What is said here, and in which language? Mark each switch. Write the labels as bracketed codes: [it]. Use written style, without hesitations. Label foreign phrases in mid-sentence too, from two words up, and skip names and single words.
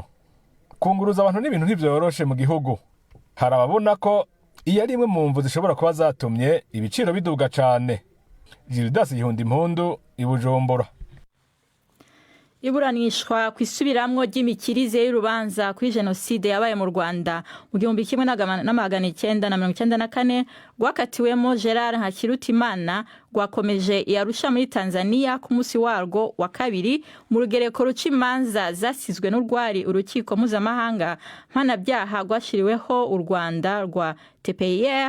[rn] Kunguruza abantu n'ibintu ntivyoroshe mu gihugu. Hari ababona ko iyo ari imwe mu mvu zishobora kuba zatumye ibiciro biduga cane. Gildas Yihunda Impundu, i Bujumbura. Iburanishwa kwisubiramwo ry'imikirize y'urubanza kuri genocide yabaye mu Rwanda mu 1994 rwakatiwemo Gerard Ntakirutimana rwakomeje Arusha muri Tanzania ku munsi warwo wa kabiri mu rugereko ruca imanza zasizwe n'urwari urukiko mpuzamahanga mpanabyaha rwashiriweho u Rwanda rwa TPIR.